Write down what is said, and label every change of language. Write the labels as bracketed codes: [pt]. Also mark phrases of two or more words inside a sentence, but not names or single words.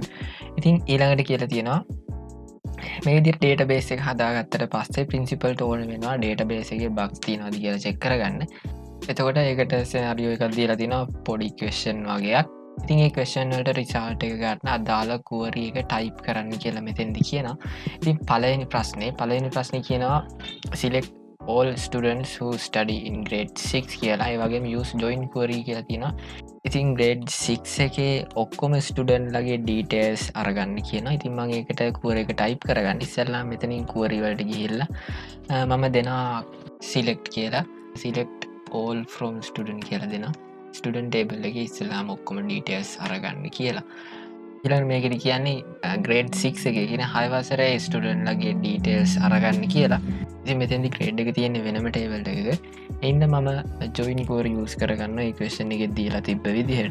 [si] ඉතින් ඊළඟට කියලා තියෙනවා මේ විදිහට database එක හදාගත්තට පස්සේ principal ට ඕන වෙනවා database එකේ bugs තියෙනවද කියලා check කරගන්න. එතකොට ඒකට scenario එකක් දීලා තිනවා පොඩි question වගේක්. ඉතින් ඒ question වලට result එක ගන්න අදාළ query එක type කරන්න කියලා මෙතෙන්දි කියනවා. ඉතින් පළවෙනි ප්‍රශ්නේ කියනවා [en] select all students who study in grade 6 [si] කියලා. ඒ වගේම [en] use join query [si] කියලා තියෙනවා. ඉතින් grade 6 එකේ ඔක්කොම ස්ටුඩන්ට් ලගේ details අරගන්න කියනවා. ඉතින් මම ඒකට query එක type කරගන්න. ඉස්සෙල්ලා මෙතනින් query වලට ගිහිල්ලා මම දෙනවා select කියලා. [en] select all from student [si] කියලා දෙනවා. [en] student table [si] එකේ ඉස්සෙල්ලාම ඔක්කොම details අරගන්න කියලා. ඊළඟ මේකෙදි කියන්නේ grade 6 එකේ කියන 6 වසරේ ස්ටුඩන්ට් ලගේ details අරගන්න කියලා. ඉතින් මෙතෙන්දි grade එක තියෙන්නේ වෙනම table එකක. ඒ හින්දා මම [en] join query use [si] කරගන්නවා ඒ question එකේ දීලා තිබ්බ විදිහට.